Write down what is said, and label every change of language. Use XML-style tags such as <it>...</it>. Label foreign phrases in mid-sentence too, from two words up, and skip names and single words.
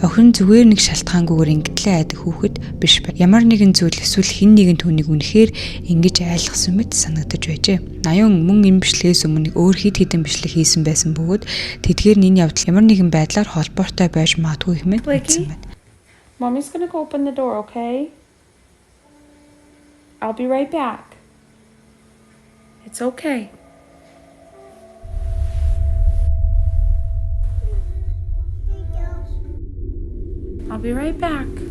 <mn>Охин зүгээр нэг шалтгаангүйгээр ингэтлээ айдаг хүүхэд биш байна. Ямар нэгэн зүйл эсвэл хэн нэгэн түүнийг үнэхээр ингэж айлгсан мэт санагдаж байжээ. Аюун мөн энэ бичлэгээс өмнө өөр хэд хэдэн бичлэг хийсэн байсан бөгөөд тэдгээр энэ явдал ямар нэгэн байдлаар холбоотой байж магадгүй хэмээн хэлсэн байна.</mn> <en>Mommy's gonna go open the door, okay? I'll be right back. It's okay. I'll be right back.</en>